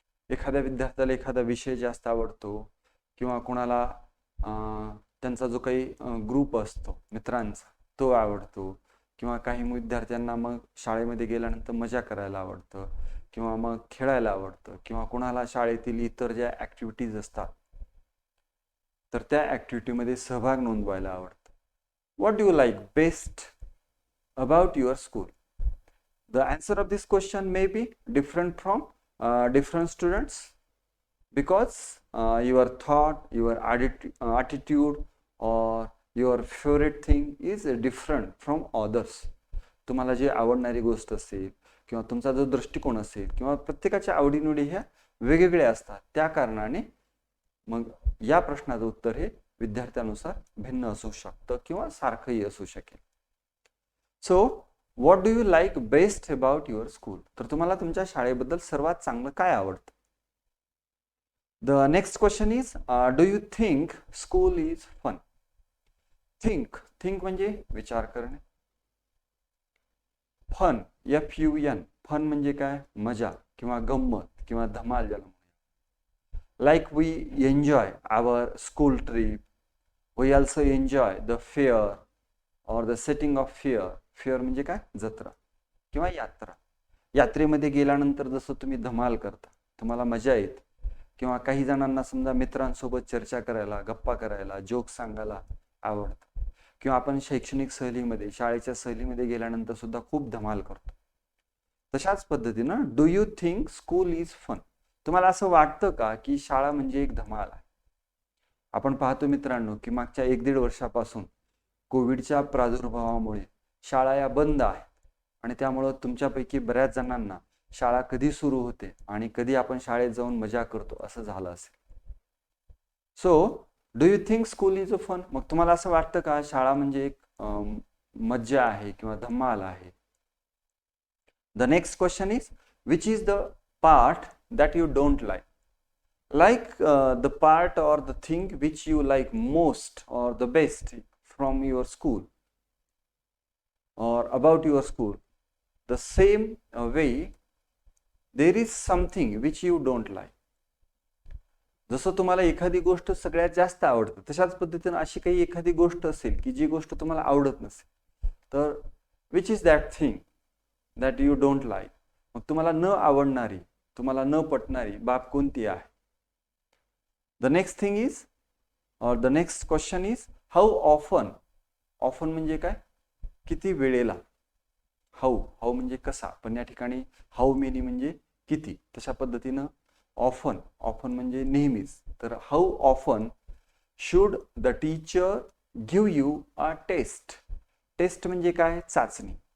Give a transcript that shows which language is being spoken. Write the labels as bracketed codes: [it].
[mr] एखाद्या विद्यार्थ्याला एखादा विषय जास्त आवडतो, किंवा कोणाला त्यांचा जो काही ग्रुप असतो मित्रांचा तो आवडतो, किंवा काही विद्यार्थ्यांना मग शाळेमध्ये गेल्यानंतर मजा करायला आवडतं, किंवा मग खेळायला आवडतं, किंवा कोणाला शाळेतील इतर ज्या ॲक्टिव्हिटीज असतात तर त्या ॲक्टिव्हिटीमध्ये सहभाग नोंदवायला आवडतं. [en] What do you like best about your school? The answer of this question may be different from different students, because your thought, your attitude or your favorite thing is different from others. [mr] तुम्हाला जे आवडणारी गोष्ट असेल किंवा तुमचा जो दृष्टिकोन असेल किंवा प्रत्येकाच्या आवडीनिवडी ह्या वेगवेगळ्या असतात, त्या कारणाने मग या प्रश्नाचं उत्तर हे विद्यार्थ्यानुसार भिन्न असू शकतं किंवा सारखंही असू शकेल. [en] So what do you like best about your school? [mr] तर तुम्हाला तुमच्या शाळेबद्दल सर्वात चांगलं काय आवडतं? [en] The next question is, do you think school is fun? [mr] Think म्हणजे विचार करणे. फन, FUN, फन म्हणजे काय? मजा किंवा गंमत किंवा धमाल ज्याला म्हणूया. [en] Like we enjoy our school trip, we also enjoy the fair और the setting of fair. [mr] Fair म्हणजे काय? जत्रा किंवा यात्रा. यात्रेमध्ये गेल्यानंतर जसं तुम्ही धमाल करता, तुम्हाला मजा येते, किंवा काही जणांना समजा मित्रांसोबत चर्चा करायला, गप्पा करायला, जोक सांगायला आवडतं, किंवा आपण शैक्षणिक सहलीमध्ये, शाळेच्या सहलीमध्ये गेल्यानंतर सुद्धा खूप धमाल करतो. तशाच पद्धतीनं [en] Do you think school is fun? [mr] तुम्हाला असं वाटतं का की शाळा म्हणजे एक धमाल आहे? आपण पाहतो मित्रांनो की मागच्या 1-1.5 वर्षापासून कोविडच्या प्रादुर्भावामुळे शाळा या बंद आहेत, आणि त्यामुळं तुमच्यापैकी बऱ्याच जणांना शाळा कधी सुरू होते आणि कधी आपण शाळेत जाऊन मजा करतो असं झालं असेल. [en] So do you think school is a fun? [mr] मग तुम्हाला असं वाटतं का शाळा म्हणजे एक मज्जा आहे किंवा धमाल आहे? [en] The next question is, which is the part that you don't like? Like the part or the thing which you like most or the best from your school or about your school. The same way there is something which you don't like. [mr] जसं तुम्हाला एखादी गोष्ट सगळ्यात जास्त आवडते, तशाच पद्धतीने अशी काही एखादी गोष्ट असेल की जी गोष्ट तुम्हाला आवडत नसेल, तर [en] which is that thing that you don't like? [mr] मग तुम्हाला न आवडणारी, तुम्हाला न पटणारी बाब कोणती आहे? [en] The next thing is, or the next question is, how often? [mr] Often म्हणजे काय? किती वेळेला. हाऊ म्हणजे कसा, पण या ठिकाणी हाऊ मेनी म्हणजे किती. तशा पद्धतीनं ऑफन म्हणजे नेहमीच. [en] तर how often should the teacher give you a test? Taste [mr] म्हणजे काय? चाचणी.